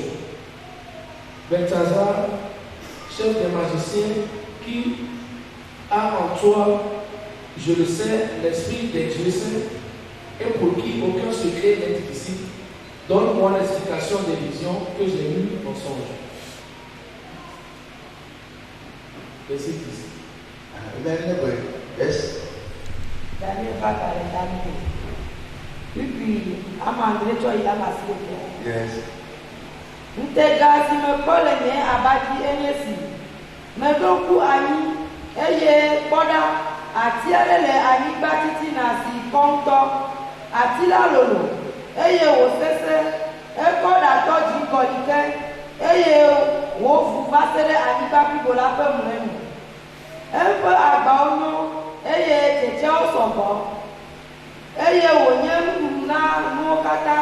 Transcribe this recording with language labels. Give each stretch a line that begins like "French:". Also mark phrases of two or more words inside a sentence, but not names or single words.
French: Belshazzar, chef des magiciens, qui a en toi, je le sais, l'esprit des dieux saints, et pour qui aucun secret n'est difficile, donne-moi l'explication des visions que j'ai eues en songe. Verset 10. Daniel va parler Daniel. Puis, à Mandré, tu as eu la masse. Yes.
Ewe: Ntega si me kpɔle nye abadzi enye si meɖo ku anyi eye kpɔɖa ati aɖe le anyigba titina si kɔŋtɔ ati la lolo eye wòsesẽ ekɔ ɖatɔ dzi kɔɖike eye wòvu va se ɖe anyigba blibo la ƒe mlɔenu eƒe agbawo nyo eye tsetsewo sɔgbɔ eye wònye nuɖuɖu na nuwo katã.